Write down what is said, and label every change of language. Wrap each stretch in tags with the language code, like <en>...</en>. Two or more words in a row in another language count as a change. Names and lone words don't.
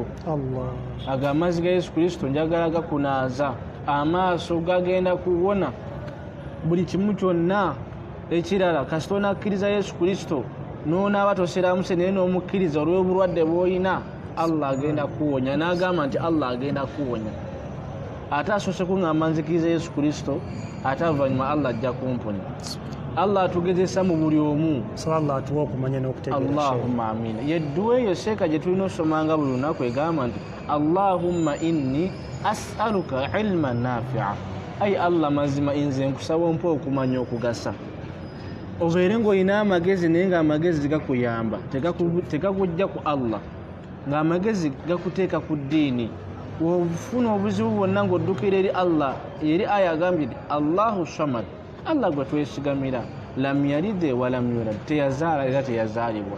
<lg>Ago amazzi ga Yesu Kristo njagala gakunaaza amaaso gagenda kuwona buli kimu kyonna ekirala kasita onakkiriza Yesu Kristo n'onaaba toseraamuse naye n'omukkiriza olw'obulwadde bw'olina Allah agenda kuwonya. N'agamba nti Allah agenda kuwonya. Ate asoose kuŋŋamba nzikiriza Yesu Kristo ate avanyuma Allah ajja kumponya. Allah atugezesa mu buli omu. So Allah atuwa okumanya n'okutegeera.</lg> <ar>اللهم آمين.</ar> <lg>Yedduwa eyo seeka gye tulina osomanga buli lunaku egamba nti</lg> <ar>اللهم إني أسألك علما نافعا.</ar> <lg>Ayi Allah mazima nze nkusaba ompa okumanya okugasa. Obeere ng'olina amagezi naye ng'amagezi gakuyamba tegakujja ku Allah, ng'amagezi gakuteeka ku ddiini. Wofuna obuzibu bwonna ng'oddukira eri Allah, eri aya agambye nti</lg> <ar>الله الصمد,</ar> <lg>Allah gwe twesigamira,</lg> <ar>لم يلد ولم يولد,</ar> <lg>teyazaala era teyazaalibwa.</lg>